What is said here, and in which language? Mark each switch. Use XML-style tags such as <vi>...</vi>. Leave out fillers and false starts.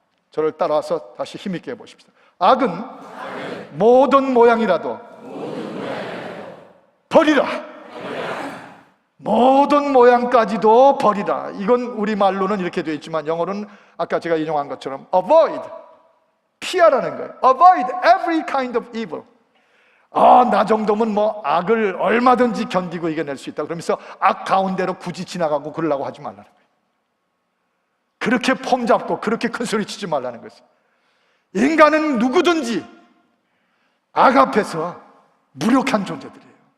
<ko>저를 따라서 다시 힘있게 해보십시다. 악은 모든 모양이라도 버리라. 모든 모양까지도 버리라. 이건 우리말로는 이렇게 되어 있지만 영어로는 아까 제가 인용한 것처럼 avoid, 피하라는 거예요.</ko> <en>avoid every kind of evil.</en> <ko>나 정도면 뭐 악을 얼마든지 견디고 이겨낼 수 있다 그러면서 악 가운데로 굳이 지나가고 그러려고 하지 말라는 거예요. 그렇게 폼 잡고 그렇게 큰 소리 치지 말라는 것이에요. 인간은 누구든지 악 앞에서 무력한 존재들이에요.</ko>